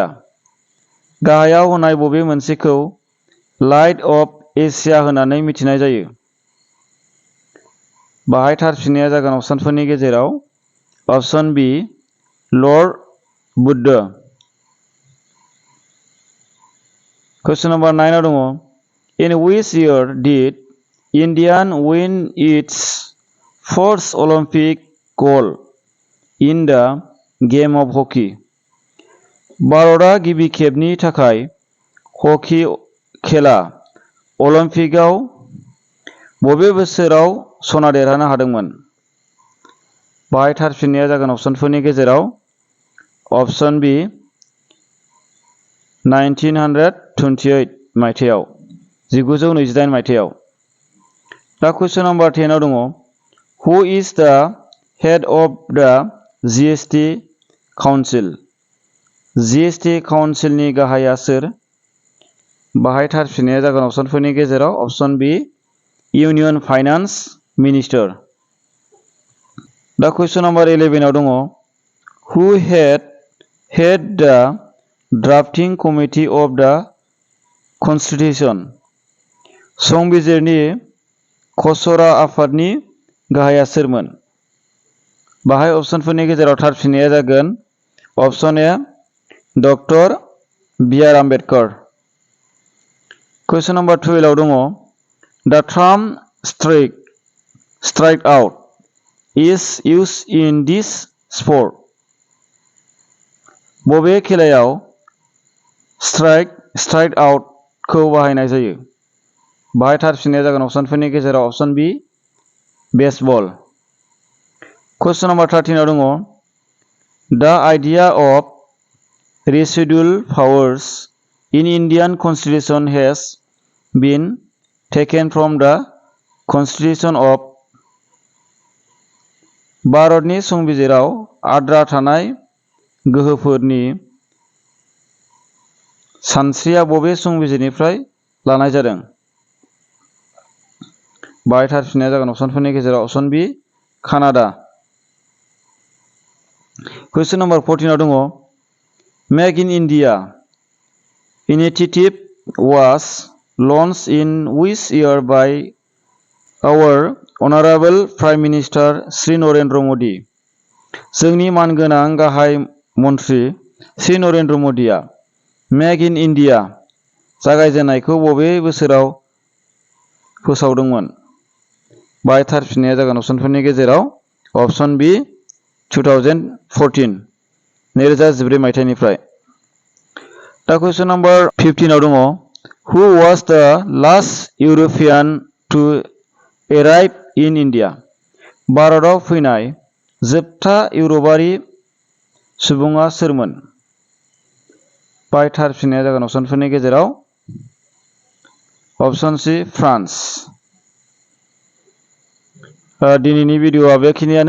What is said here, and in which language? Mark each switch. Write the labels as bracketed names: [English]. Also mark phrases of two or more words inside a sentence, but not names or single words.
[Bodo] गाहायाव होनाय बबे मोनसेखौ लाइट अफ एशिया होननानै मिथिनाय जायो? बाहाय थार फिननाया जागोन अपसनफोरनि गेजेराव अपसन बि लर्ड बुद्ध। कुइसन नम्बर 9 दङ [English] In which year did India win its first Olympic gold in the game of hockey? [Bodo] भारतआ गिबि खेबनि थाखाय हकी खेला अलिम्पिकआव बबे बोसोराव सना देरहानो हादोंमोन? बाहाय थार फिननाया जागोन अपसनफोरनि गेजेराव अपसन बी 1928 मायथाइयाव 1928 मायथाइयाव। दा कुइसन नम्बर 10 दङ [English] Who is the head of the GST Council? [Bodo] GST काउन्सिलनि गाहाया सोर? बाहाय थार फिननाया जागोन अपसनफोरनि गेजेराव अपसन बी [English] Union Finance Minister. [Bodo] दा कुइसन नम्बर 11 दङ [English] Who had the drafting committee of the Constitution? [Bodo] संबिजिरनि खसरा आफादनि गाहाया सोरमोन? बाहाय अपसनफोरनि गेजेराव थार फिननाया जागोन अपसन ए डक्टर बी.आर. आम्बेडकर। कुइसन नम्बर 12 दङ [English] The term strike out is used in this sport. [Bodo] बबे खेलायाव [English] strike out [Bodo] खौ बाहायनाय जायो? बाहाय थार फिननाया जागोन अपसनफोरनि गेजेराव अपसन बी बेसबल। [English] कुइसन नम्बर 13 दङ The idea of residual powers in Indian Constitution has been taken from the Constitution of [Bodo] भारतनि संबिजिराव आद्रा थानाय गोहोफोरनि सानस्रिया बबे संबिजिरनिफ्राय लानाय जादों? बाहाय थार फिननाया जागोन अपसनफोरनि गेजेराव अपसन बी कानाडा। कुइसन नम्बर 14 दङ [English] Make in India initiative was launched in which year by our Honorable Prime Minister Sri Narendra Modi? [Bodo] जोंनि मानगोनां गाहाय मन्थ्रि श्री नरेन्द्र मदिया मेक इन इन्डिया जागायजेननायखौ बबे बोसोराव फोसावदोंमोन? बाहाय थार फिननाया जागोन अपसनफोरनि गेजेराव अपसन बी 2014 2014 मायथाइनिफ्राय। दा कुइसन नम्बर 15 दङ [English] Who was the last European to arrive in India? [Bodo] भारतआव फैनाय जोबथा इउर'पारि सुबुङा सोरमोन? बाहाय थार फिननाया जागोन अपसनफोरनि गेजेराव अपसन सी फ्रान्स। दिनैनि भिडिअ'आ बेखिनियानो।